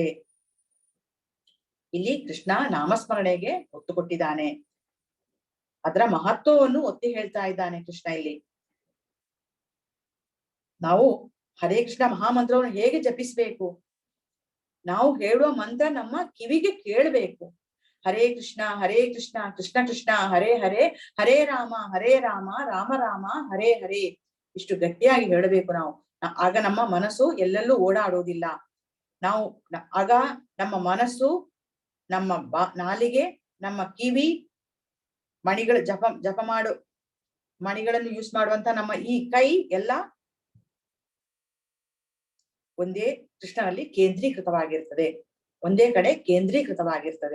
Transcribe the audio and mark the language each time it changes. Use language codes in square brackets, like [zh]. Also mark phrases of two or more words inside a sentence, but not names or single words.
[kn] ಇಲ್ಲಿ ಕೃಷ್ಣ ನಾಮಸ್ಮರಣೆಗೆ ಒತ್ತು ಕೊಟ್ಟಿದ್ದಾನೆ, ಅದರ ಮಹತ್ವವನ್ನು ಒತ್ತಿ ಹೇಳ್ತಾ ಇದ್ದಾನೆ ಕೃಷ್ಣ ಇಲ್ಲಿ. ನಾವು ಹರೇ ಕೃಷ್ಣ ಮಹಾಮಂತ್ರವನ್ನು ಹೇಗೆ ಜಪಿಸ್ಬೇಕು, ನಾವು ಹೇಳುವ ಮಂತ್ರ ನಮ್ಮ ಕಿವಿಗೆ ಕೇಳಬೇಕು. [sa] ಹರೇ ಕೃಷ್ಣ ಕೃಷ್ಣ ಕೃಷ್ಣ ಹರೇ ಹರೇ ಹರೇ ರಾಮ ರಾಮ ರಾಮ ಹರೇ ಹರೇ, [kn] ಇಷ್ಟು ಗಟ್ಟಿಯಾಗಿ ಹೇಳಬೇಕು ನಾವು. ಆಗ ನಮ್ಮ ಮನಸ್ಸು ಎಲ್ಲೆಲ್ಲೂ ಓಡಾಡೋದಿಲ್ಲ. ನಾವು ಆಗ ನಮ್ಮ ಮನಸ್ಸು, ನಮ್ಮ ನಾಲಿಗೆ, ನಮ್ಮ ಕಿವಿ, ಮಣಿಗಳು ಜಪ ಮಾಡು ಮಣಿಗಳನ್ನು ಯೂಸ್ ಮಾಡುವಂತ ನಮ್ಮ ಈ ಕೈ ಎಲ್ಲ ಒಂದೇ ಕೃಷ್ಣನಲ್ಲಿ ಕೇಂದ್ರೀಕೃತವಾಗಿರ್ತದೆ, ಒಂದೇ ಕಡೆ ಕೇಂದ್ರೀಕೃತವಾಗಿರ್ತದೆ.